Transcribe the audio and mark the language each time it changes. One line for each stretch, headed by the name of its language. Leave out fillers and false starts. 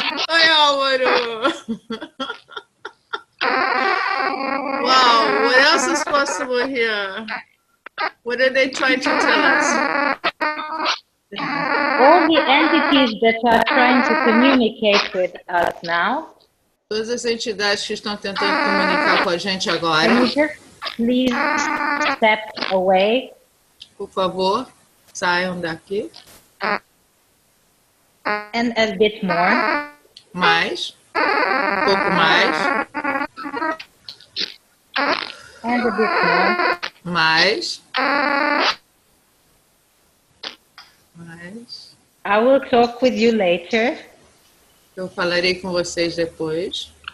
Portuguese: Oi, Álvaro.
English: Wow, what else is possible here? What are they trying to tell us? All the entities that are trying to communicate with us now.
Portuguese: Todas as entidades que estão tentando comunicar com a gente agora.
English: Can you just please step away?
Portuguese: Por favor, saiam daqui.
English: And a bit more.
Portuguese: Mais. Um pouco mais.
English: And a bit more.
Portuguese: Mais. Mais.
English: I will talk with you later.
Portuguese: Eu falarei com vocês depois.